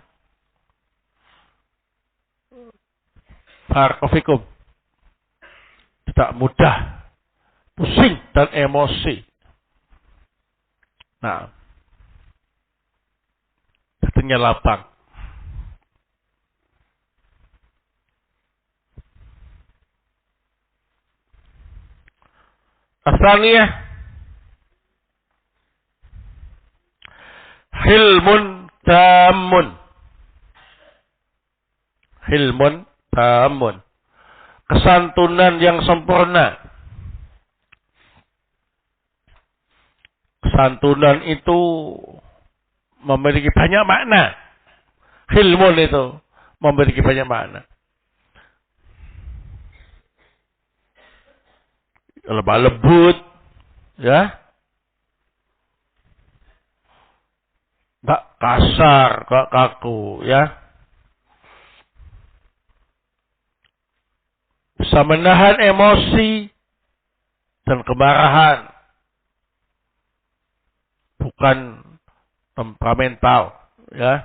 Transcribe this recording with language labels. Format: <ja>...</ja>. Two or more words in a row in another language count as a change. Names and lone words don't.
<id>Barakallahu, tidak mudah pusing dan emosi. Nah, dadanya lapang.</id> <ar>Asalnya حلم تام. حلم تام.</ar> <id>Kesantunan yang sempurna. Kesantunan itu memiliki banyak makna. Hilmun itu memiliki banyak makna. Lemah lembut, ya, nggak kasar, nggak kaku, ya, bisa menahan emosi dan kemarahan, bukan temperamental, ya.</id>